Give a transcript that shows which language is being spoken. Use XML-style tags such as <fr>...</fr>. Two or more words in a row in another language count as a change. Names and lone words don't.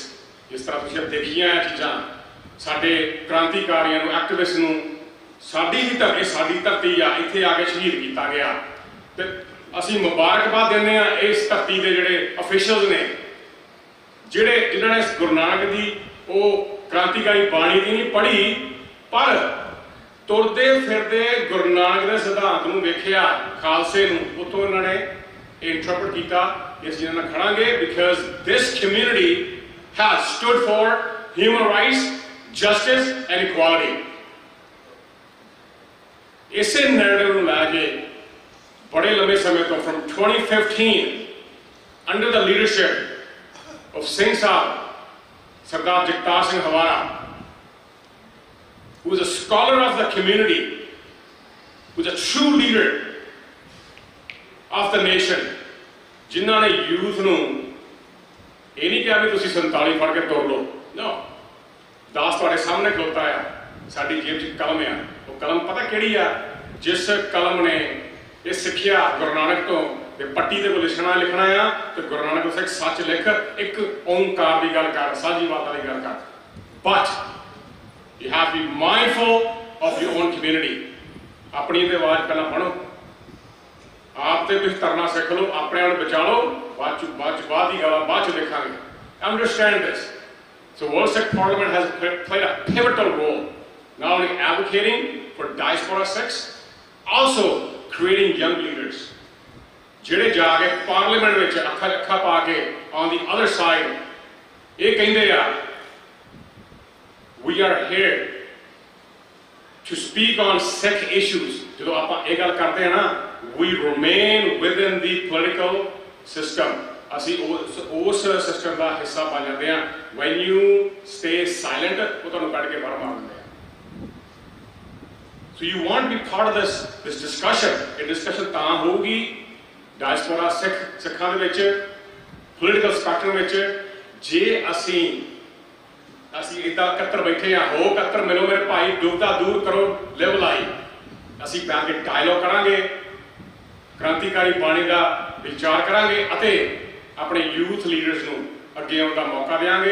<pa>ਜਿਸ ਤਰ੍ਹਾਂ ਤੁਸੀਂ ਦੇਖੀਆਂ ਇਹ ਚੀਜ਼ਾਂ, ਸਾਡੇ ਕ੍ਰਾਂਤੀਕਾਰੀਆਂ ਨੂੰ, ਐਕਟਿਵਿਸਟ ਨੂੰ, ਸਾਡੀ ਹੀ ਧਰਤੀ, ਸਾਡੀ ਧਰਤੀ ਆ, ਇੱਥੇ ਆ ਕੇ ਸ਼ਹੀਦ ਕੀਤਾ ਗਿਆ, ਤੇ ਅਸੀਂ ਮੁਬਾਰਕਬਾਦ ਦਿੰਦੇ ਹਾਂ ਇਸ ਧਰਤੀ ਦੇ ਜਿਹੜੇ ਅਫੀਸ਼ੀਅਲਸ ਨੇ, ਜਿਨ੍ਹਾਂ ਨੇ ਗੁਰੂ ਨਾਨਕ ਦੀ ਉਹ ਕ੍ਰਾਂਤੀਕਾਰੀ ਬਾਣੀ ਦੀ ਨਹੀਂ ਪੜ੍ਹੀ, ਪਰ ਤੁਰਦੇ ਫਿਰਦੇ ਗੁਰੂ ਨਾਨਕ ਦੇ ਸਿਧਾਂਤ ਨੂੰ ਵੇਖਿਆ, ਖਾਲਸੇ ਨੂੰ, ਉੱਥੋਂ ਇਹਨਾਂ ਨੇ ਇੰਟਰਪ੍ਰੀਟ ਕੀਤਾ। ਇਸ ਜਿਹਨਾਂ ਨਾਲ ਖੜਾਂਗੇ</pa> <en>because this community has stood for human rights, justice and equality.</en> <pa>ਇਸੇ ਨੈਰੇਟਿਵ ਨੂੰ ਲੈ ਕੇ ਬੜੇ ਲੰਬੇ ਸਮੇਂ ਤੋਂ</pa> <en>from 2015 under the leadership of Singh Sahib, Sardar Jagtar Singh Hawara, who is a scholar of the community, who is a true leader of the nation,</en> <pa>ਜਿਨ੍ਹਾਂ ਨੇ ਯੂਥ ਨੂੰ ਇਹ ਨਹੀਂ ਕਿਹਾ ਵੀ ਤੁਸੀਂ 47 ਫੜ ਕੇ ਤੁਰ ਲਓ, ਨੋ, ਦਾਸ ਤੁਹਾਡੇ ਸਾਹਮਣੇ ਖਲੋਤਾ ਆ, ਸਾਡੀ ਜੇਬ 'ਚ ਕਲਮ ਆ। ਉਹ ਕਲਮ ਪਤਾ ਕਿਹੜੀ ਆ? ਜਿਸ ਕਲਮ ਨੇ ਇਹ ਸਿੱਖਿਆ ਗੁਰੂ ਨਾਨਕ ਤੋਂ ਤੇ ਪੱਟੀ ਦੇ ਕੋਲ ਲਿਖਣਾ ਆ, ਤੇ ਗੁਰੂ ਨਾਨਕ ਤੋਂ ਸਿੱਖ ਸੱਚ ਲਿਖ, ਇੱਕ ਓਂਕਾਰ ਦੀ ਗੱਲ ਕਰ, ਸਾਂਝੀਵਾਲਤਾ ਦੀ ਗੱਲ ਕਰ, ਬਟ</pa> <en>you have to be mindful of your own community।</en> <pa>ਆਪਣੀ ਤੇ ਆਵਾਜ਼ ਪਹਿਲਾਂ ਪੜ੍ਹੋ, ਆਪ ਤੇ ਤੁਸੀਂ ਤਰਨਾ ਸਿੱਖ ਲਓ, ਆਪਣੇ ਆਪ ਨੂੰ ਬਚਾ ਲਓ, ਬਾਅਦ ਦੀ ਗੱਲ ਬਾਅਦ 'ਚ ਦੇਖਾਂਗੇ।</pa> <en>Understand this। So World Sikh Parliament has played a pivotal role, not only advocating for diaspora Sikhs, also creating young leaders</en> <pa>ਜਿਹੜੇ ਜਾ ਕੇ ਪਾਰਲੀਮੈਂਟ ਵਿੱਚ ਅੱਖਾਂ ਪਾ ਕੇ</pa> <en>on the other side</en> <pa>ਇਹ ਕਹਿੰਦੇ ਆ</pa> <en>we are here to speak on Sikh issues।</en> <pa>ਜਦੋਂ ਆਪਾਂ ਇਹ ਗੱਲ ਕਰਦੇ ਹਾਂ ਨਾ,</pa> <en>we remain within the political system,</en> <pa>ਅਸੀਂ ਉਸ ਸਿਸਟਮ ਦਾ ਹਿੱਸਾ ਬਣ ਜਾਂਦੇ ਹਾਂ।</pa> <en>when you stay silent,</en> <pa>ਉਹ ਤੁਹਾਨੂੰ ਕੱਢ ਕੇ ਬਾਹਰ ਮਾਰ ਦਿੰਦੇ ਆ।</pa> <en>So you want to be part of this discussion।</en> <pa>ਇਹ discussion ਤਾਂ ਹੋਊਗੀ ਡਾਇਸਪੋਰਾ ਸਿੱਖਾਂ ਦੇ ਵਿੱਚ,</pa> <en>political spectrum</en> <pa>ਵਿੱਚ, ਜੇ ਅਸੀਂ ਇੱਦਾਂ ਇਕੱਤਰ ਬੈਠੇ ਹਾਂ। ਹੋ ਇਕੱਤਰ ਮਿਲੋ ਮੇਰੇ ਭਾਈ, ਦੁਬਦਾ ਦੂਰ ਕਰੋ ਲਿਵ ਲਾਈ। ਅਸੀਂ ਬੈਠ ਕੇ ਡਾਇਲੋਗ ਕਰਾਂਗੇ, ਕ੍ਰਾਂਤੀਕਾਰੀ ਬਾਣੀ ਦਾ ਵਿਚਾਰ ਕਰਾਂਗੇ, ਅਤੇ ਆਪਣੇ</pa> <en>youth leaders</en> <pa>ਨੂੰ ਅੱਗੇ ਆਉਣ ਦਾ ਮੌਕਾ ਦੇਵਾਂਗੇ।</pa>